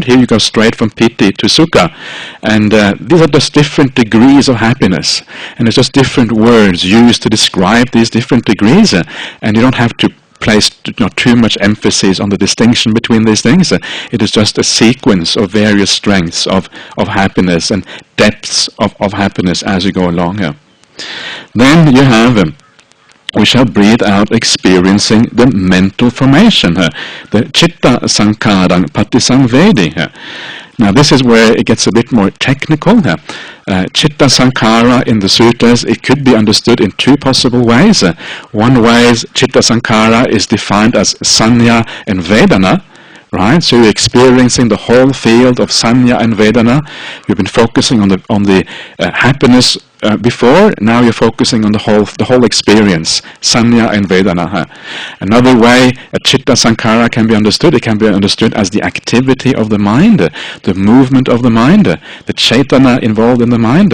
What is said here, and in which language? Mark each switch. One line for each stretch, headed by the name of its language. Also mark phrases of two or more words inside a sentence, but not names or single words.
English: Here you go straight from piti to sukha, and these are just different degrees of happiness, and it's just different words used to describe these different degrees, and you don't have to place too much emphasis on the distinction between these things. It is just a sequence of various strengths of happiness and depths of happiness as you go along here. Then you have we shall breathe out experiencing the mental formation, the
Pali: chitta sankharang patisamvedi.
English: Now this is where it gets a bit more technical.
Pali: Chitta sankhara
English: in the sutras, it could be understood in two possible ways. One way is
Pali: chitta sankhara
English: is defined as sanya and vedana, right? So you're experiencing the whole field of Sanya and Vedana. You've been focusing on the happiness before. Now you're focusing on the whole experience, Sanya and Vedana. Another way a
Pali: Chitta Sankara
English: can be understood, it can be understood as the activity of the mind, the movement of the mind, the Chaitana involved in the mind.